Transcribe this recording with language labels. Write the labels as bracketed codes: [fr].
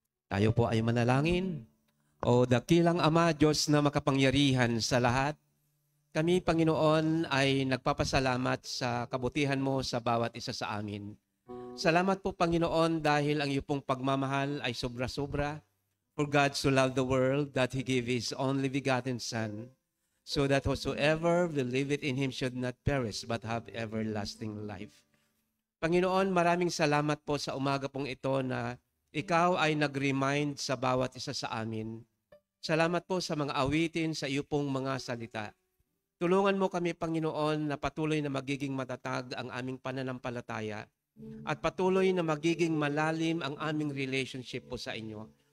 [tl] Tayo po ay manalangin. O dakilang Ama, Diyos na makapangyarihan sa lahat, kami, Panginoon, ay nagpapasalamat sa kabutihan mo sa bawat isa sa amin. Salamat po, Panginoon, dahil ang iyong pong pagmamahal ay sobra-sobra. [en] For God so loved the world that He gave His only begotten Son, so that whosoever believeth in Him should not perish but have everlasting life. [tl] Panginoon, maraming salamat po sa umaga pong ito na ikaw ay nag-remind sa bawat isa sa amin. Salamat po sa mga awitin, sa iyo pong mga salita. Tulungan mo kami, Panginoon, na patuloy na magiging matatag ang aming pananampalataya at patuloy na magiging malalim ang aming relationship po sa inyo.